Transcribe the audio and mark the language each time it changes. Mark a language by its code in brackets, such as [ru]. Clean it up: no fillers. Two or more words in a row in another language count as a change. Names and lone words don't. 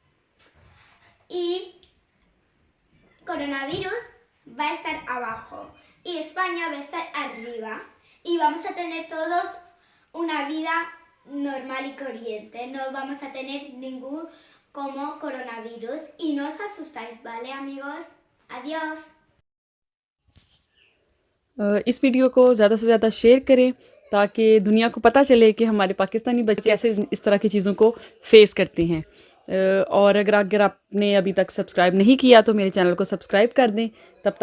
[es] Y coronavirus va a estar abajo y España va a estar arriba y vamos a tener todos una vida normal y corriente. No vamos a tener ningún como coronavirus y no os asustáis, ¿vale amigos? Adiós. [ur] اس ویڈیو کو زیادہ سے زیادہ شیئر کریں تاکہ دنیا کو پتہ چلے کہ ہمارے پاکستانی بچے ایسے اس طرح کی چیزوں کو فیس کرتے ہیں. اور اگر آپ نے ابھی تک سبسکرائب نہیں کیا تو میرے چینل کو سبسکرائب کر دیں.